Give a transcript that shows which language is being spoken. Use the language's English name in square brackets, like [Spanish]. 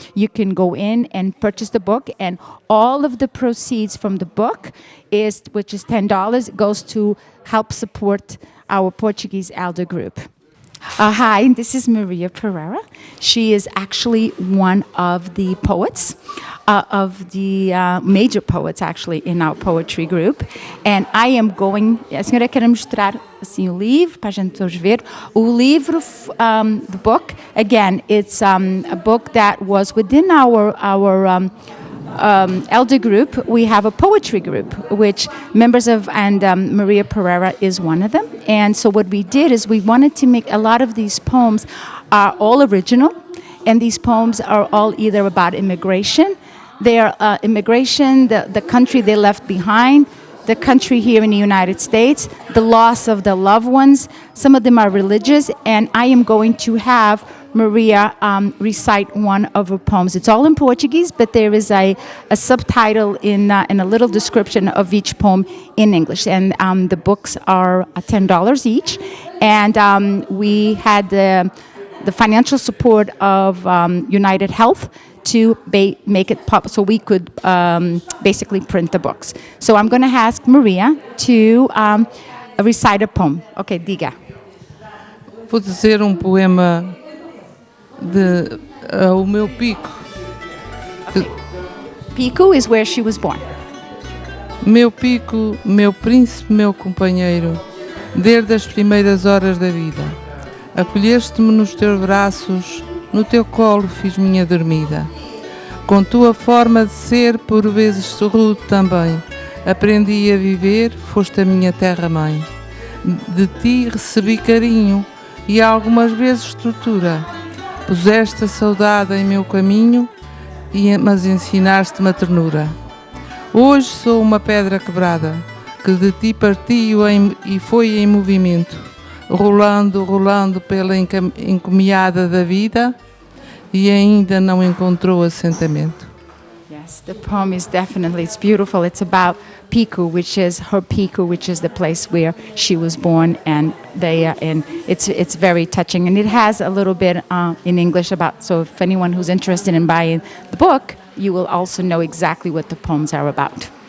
[English] You can go in and purchase the book, and all of the proceeds from the book, which is $10, goes to help support our Portuguese elder group. Hi, this is Maria Pereira. She is actually one of the poets, of the major poets, actually, in our poetry group. And I am going... [Portuguese] A senhora quer mostrar assim, o livro, para a gente todos ver. O livro, [English] the book, again, it's a book that was within our elder group, we have a poetry group, which members of, and Maria Pereira is one of them. And so what we did is we wanted to make a lot of these poems are all original, and these poems are all either about immigration, their immigration, the country they left behind, the country here in the United States, the loss of the loved ones. Some of them are religious, and I am going to have Maria recite one of her poems. It's all in Portuguese, but there is a subtitle in a little description of each poem in English. And the books are $10 each. And we had the financial support of United Health to make it pop, so we could basically print the books. So I'm going to ask Maria to recite a poem. [Portuguese] Okay, diga. Vou dizer poema de O Meu Pico. [English] Pico is where she was born. [Portuguese] Meu pico, meu príncipe, meu companheiro, desde as primeiras horas da vida. Acolheste-me nos teus braços, no teu colo fiz minha dormida. Com tua forma de ser, por vezes rude também, aprendi a viver, foste a minha terra-mãe. De ti recebi carinho e algumas vezes tortura. Puseste a saudade em meu caminho, mas ensinaste-me a ternura. Hoje sou uma pedra quebrada, que de ti partiu e foi em movimento, rolando, rolando pela encomiada da vida, e ainda não encontrou assentamento. [English] Yes, the poem is definitely, it's beautiful. It's about Pico, which is her Pico, which is the place where she was born, and and it's very touching. And it has a little bit in English about, so if anyone who's interested in buying the book, you will also know exactly what the poems are about.